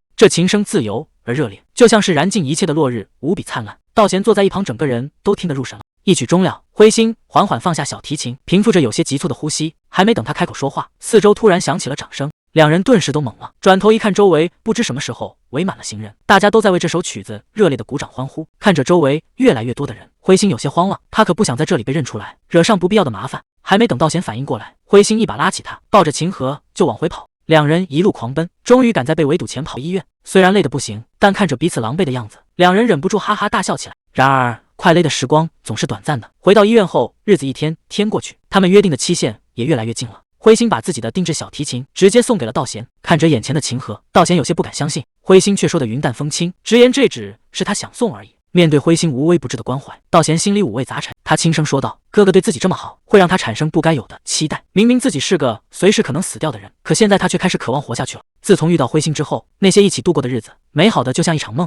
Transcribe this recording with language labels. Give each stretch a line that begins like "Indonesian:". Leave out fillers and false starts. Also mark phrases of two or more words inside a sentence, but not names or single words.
Chinese: 這琴聲自由而熱烈，就像是燃盡一切的落日，無比燦爛。道賢坐在一旁，整個人都聽得入神了。一曲終了，灰星緩緩放下小提琴，平復着有些急促的呼吸。還沒等他開口說話，四周突然響起了掌聲。兩人頓時都懵了，轉頭一看，周圍不知什麼時候圍滿了行人，大家都在為這首曲子熱烈的鼓掌歡呼。看着周圍越來越多的人，灰星有些慌了，他可不想在這裡被認出來，惹上不必要的麻煩。還沒等道賢反應過來，灰星一把拉起他，抱着琴盒就往回跑。兩人一路狂奔，終於趕在被圍堵前跑醫院。雖然累得不行，但看着彼此狼狽的樣子，兩人忍不住哈哈大笑起來。然而快樂的時光總是短暫的，回到醫院後，日子一天天過去，他們約定的期限也越來越近了。灰星把自己的定制小提琴直接送給了道賢，看着眼前的琴盒，道賢有些不敢相信，灰星卻說得雲淡風輕，直言這只是他想送而已。面對灰星無微不至的關懷，道賢心裡五味雜陳，他輕聲說道：“哥哥對自己這麼好，會讓他產生不該有的期待。明明自己是個隨時可能死掉的人，可現在他卻開始渴望活下去了。自從遇到灰星之後，那些一起度過的日子，美好的就像一場夢。